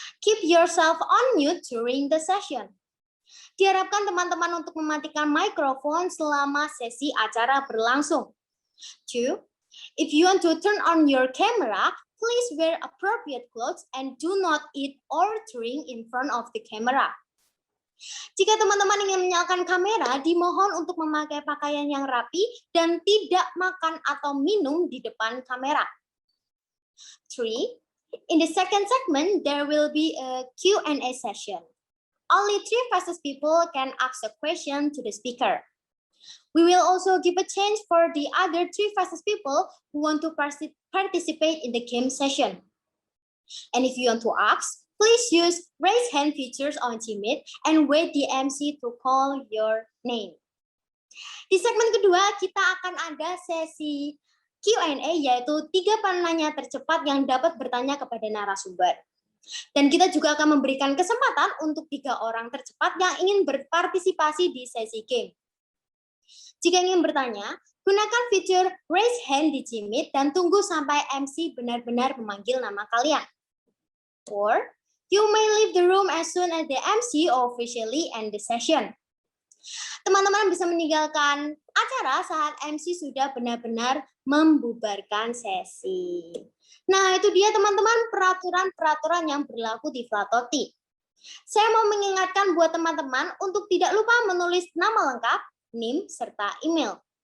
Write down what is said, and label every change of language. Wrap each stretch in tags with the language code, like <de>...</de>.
<en>Keep yourself on mute during the session.</en> <id>Diharapkan teman-teman untuk mematikan mikrofon selama sesi acara berlangsung. 2.</id> <en>If you want to turn on your camera, please wear appropriate clothes and do not eat or drink in front of the camera.</en> <id>Jika teman-teman ingin menyalakan kamera, dimohon untuk memakai pakaian yang rapi dan tidak makan atau minum di depan kamera. 3.</id> <en>In the second segment, there will be a Q&A session. Only 3 fastest people can ask a question to the speaker. We will also give a chance for the other 3 fastest people who want to participate in the game session. And if you want to ask, please use raise hand features on Teammeet and wait the MC to call your name.</en> <id>Di segmen kedua, kita akan ada sesi Q&A, yaitu 3 penanya tercepat yang dapat bertanya kepada narasumber. Dan kita juga akan memberikan kesempatan untuk 3 orang tercepat yang ingin berpartisipasi di sesi game. Jika ingin bertanya, gunakan fitur raise hand di Teammeet dan tunggu sampai MC benar-benar memanggil nama kalian.</id> <en>Or, you may leave the room as soon as the MC officially end the session.</en> <id>Teman-teman bisa meninggalkan acara saat MC sudah benar-benar membubarkan sesi. Nah, itu dia teman-teman peraturan-peraturan yang berlaku di Flatokti. Saya mau mengingatkan buat teman-teman untuk tidak lupa menulis nama lengkap, NIM, serta email.</id>